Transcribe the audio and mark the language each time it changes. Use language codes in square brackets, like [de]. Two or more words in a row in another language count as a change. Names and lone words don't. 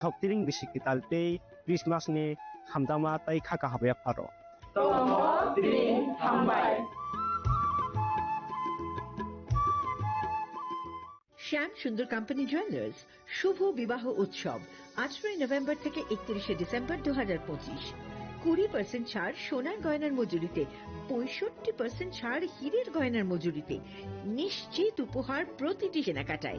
[trp] Thoktiring bisikital tei Christmas ni hamdama tai khaka habya pharo. Tomo Tring Hambai. [bn] শ্যাম সুন্দর কোম্পানি জুয়েলার্স শুভ বিবাহ উৎসব 8 নভেম্বর থেকে 31 ডিসেম্বর 2025। 20% ছাড় সোনার গয়নার মজুরিতে, 65% ছাড় হীরের গয়নার মজুরিতে, নিশ্চিত উপহার প্রতিটি কেনাকাটায়।